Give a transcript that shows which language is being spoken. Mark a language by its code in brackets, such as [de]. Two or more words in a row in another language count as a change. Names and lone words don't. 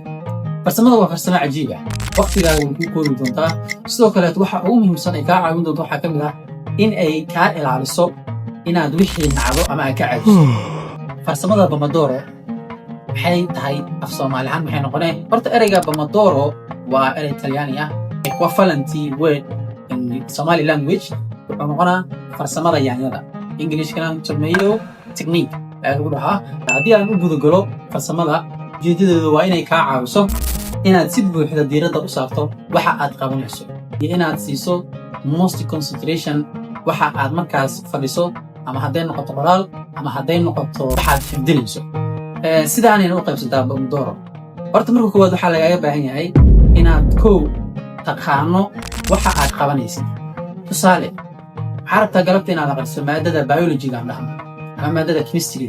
[so] farsamada waa farsamo cajiib ah waqtigaaga way ku koobi doontaa sidoo kale waxa ugu muhiimsan ay kaa caawin doonto waxaa ka mid ah in ay kaa ilaaliso inaad wixii nacdo ama ay ka caajiso. farsamada Pomodoro maxay tahay af Soomaali ahaan maxay noqoneen? horta ereyga Pomodoro waa erey Talyaani ah [en] equivalent word in Somali language [so] wuxuu noqonaa farsamada yaanyada Englishkana [en] tomato technique [so] ayaa lagu dhahaa. haddii aan u gudagalo farsamada ujeedadeedu waa inay kaa caawiso inaad si buuxda diiradda u saarto waxa aad qabanayso iyo inaad siiso [en] most concentration [so] waxa aad markaas fadhiso ama hadday noqoto qoraal ama hadday noqoto waxaad xifdinayso. sidaanayna u qaybsataa Pomodoro. horta marka koowaad waxaa lagaaga baahan yahay inaad taqaano waxa aad qabanaysid. tusaale waxaa rabtaa galabta inaad aqriso maadada biology-ga dhahno ama maadada chemistry.